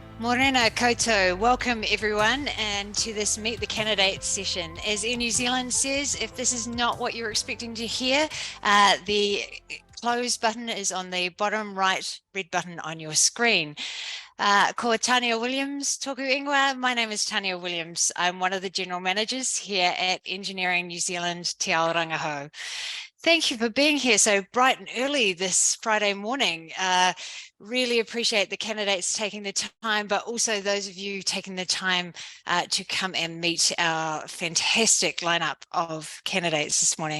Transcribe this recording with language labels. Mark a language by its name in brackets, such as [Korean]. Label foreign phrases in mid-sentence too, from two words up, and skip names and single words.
[Māori] Morena koutou. [English] Welcome everyone and to this Meet the Candidates session. As Air New Zealand says, if this is not what you're expecting to hear, the close button is on the bottom right red button on your screen. [Māori] Ko Tania Williams, toku ingoa. [English] My name is Tania Williams. I'm one of the general managers here at Engineering New Zealand Te Aoranga Hou. Thank you for being here so bright and early this Friday morning. Really appreciate the candidates taking the time, but also those of you taking the time to come and meet our fantastic lineup of candidates this morning.